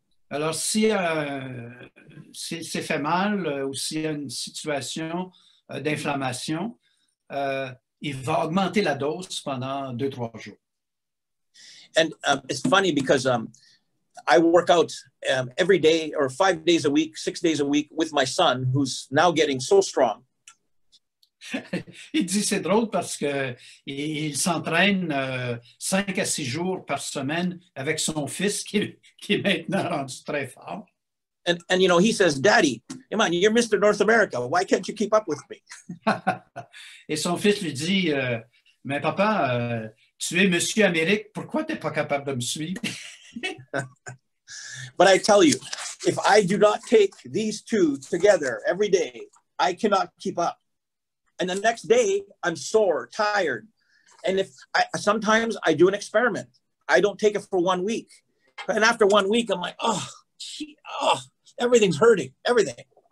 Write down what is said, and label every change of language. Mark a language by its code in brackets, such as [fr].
[fr] Alors, si c'est fait mal ou s'il y a une situation d'inflammation, il va augmenter la dose pendant 2-3 jours. [en] And it's funny because I work out every day or 5 days a week, 6 days a week with my son, who's now getting so strong. [fr] Il dit c'est drôle parce que il s'entraîne 5 à 6 jours par semaine avec son fils qui est maintenant rendu très fort. [en] And you know, he says, Daddy, come on, you're Mr. North America. Why can't you keep up with me? [fr] Et son fils lui dit, mais papa, tu es Monsieur Amérique, pourquoi tu n'es pas capable de me suivre? [en] But I tell you, if I do not take these two together every day, I cannot keep up. And the next day, I'm sore, tired. And sometimes I do an experiment. I don't take it for 1 week. And after 1 week, I'm like, oh, everything's hurting, everything.